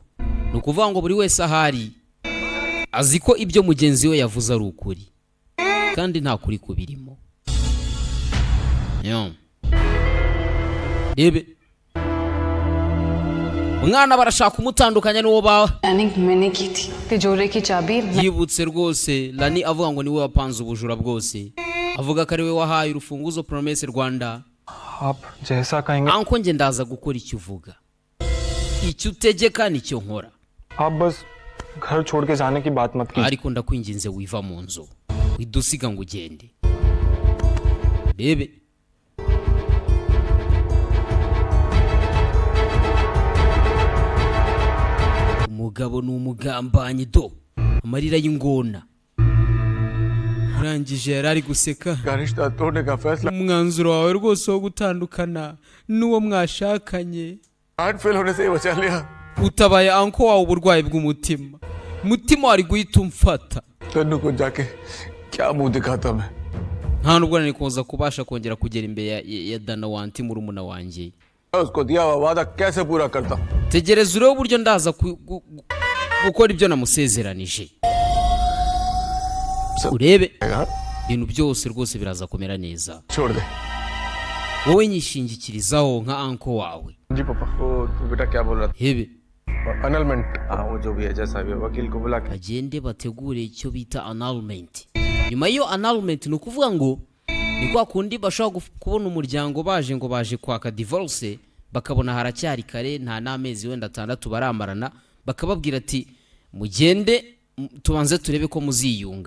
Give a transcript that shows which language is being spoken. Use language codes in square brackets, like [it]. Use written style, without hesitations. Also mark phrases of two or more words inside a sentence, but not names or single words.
[rw] ni ukuvuga ngo buri wese ahari azi ko ibyo mugenzi we yavuze ari ukuri kandi nta kuri kubirimo. rebe umwana barashaka kumutandukanya n'uwo bawe. [hi] प्लानिंग मैंने की थी तिजोरी की चाबी [rw] yibutse rwose Rani avuga ngo niwe wapanze ubujura bwose, avuga ko ari we wahaye urufunguzo Promesse Rwanda. [hi] आप जैसा कहेंगे [rw] anko nge ndaza gukora icyo uvuga, icyo utegeka nicyo nkora. [hi] आप बस घर छोड़ के जाने की बात मत कीजिए. [rw] ariko ndakwinginze wiva mu nzu, widusiga ngo ugende. rebe umugabo ni umugambanyi do, amarira y'ingona. urangije yari ari guseka. [hi] का रिश्ता तोड़ने का फैसला [rw] umwanzuro wawe rwose wo gutandukana n'uwo mwashakanye [en] heart fail [hi] होने से ही बचा लिया. [rw] utabaye anko wawe uburwayi bw'umutima, mutima wari guhita umfata. [hi] तन्नू को जाके क्या मुंह दिखाता मैं. [rw] nta nubwo nari kuza kubasha kongera kugera imbere ya Dana wanti murumuna wanjye. [hi] उसको दिया हुआ वादा कैसे पूरा करता. [rw] tegereza urebe uburyo ndaza gukora ibyo namusezeranije. urebe ibintu byose rwose biraza kumera neza. [hi] छोड़ दे. [rw] wowe nyishingikirizaho nka anko wawe. [hi] जी पापा वो बेटा क्या बोल रहा [rw] hebe [hi] था अनलमेंट. वो जो भी है जैसा भी है वकील को बुला के [rw] bagende bategure icyo bita annulment. nyuma y'iyo annulment ni ukuvuga ngo ni kwa kundi bashobora kubona umuryango baje ngo baje kwaka divorce, bakabona haracyari kare, nta n'amezi wenda 6 baramarana, bakababwira ati mugende tubanze turebe ko muziyunga.